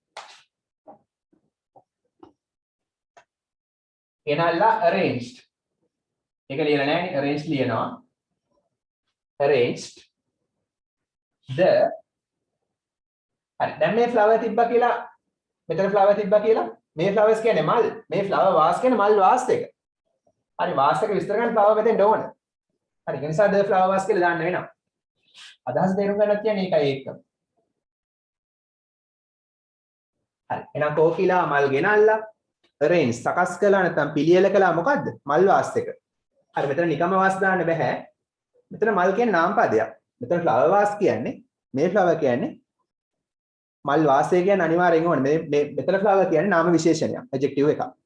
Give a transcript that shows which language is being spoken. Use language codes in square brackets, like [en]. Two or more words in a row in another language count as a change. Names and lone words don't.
[si] ගෙනල්ලා arranged ඒක ලියලා නැහැ නේ arranged ලියනවා [en] arranged the [si] හරි දැන් මේ flower තිබ්බා කියලා මෙතන flower තිබ්බා කියලා මේ flowers කියන්නේ මල් මේ [en] flower vase [si] කියන්නේ මල් vase එක හරි vase එක විස්තර කරන්න flower මෙතෙන් ඕන හරි ඒ නිසා [en] the flower vase [si] කියලා දාන්න වෙනවා අදහස් තේරුම් ගන්නත් කියන්නේ ඒකයි ඒක හරි එහෙනම් කෝකිලා මල් ගෙනල්ලා arrange සකස් කළා නැත්නම් පිළියෙල කළා මොකද්ද මල් vase එක හරි මෙතන නිකම්ම vase දාන්න බෑ මෙතන මල් කියන්නේ නාම පදයක් මෙතන [en] flower vase [si] කියන්නේ මේ flower කියන්නේ මල් වාසය කියන්නේ අනිවාර්යෙන් ඕනේ මේ මෙතන flower කියන්නේ නාම විශේෂණයක් adjective එකක්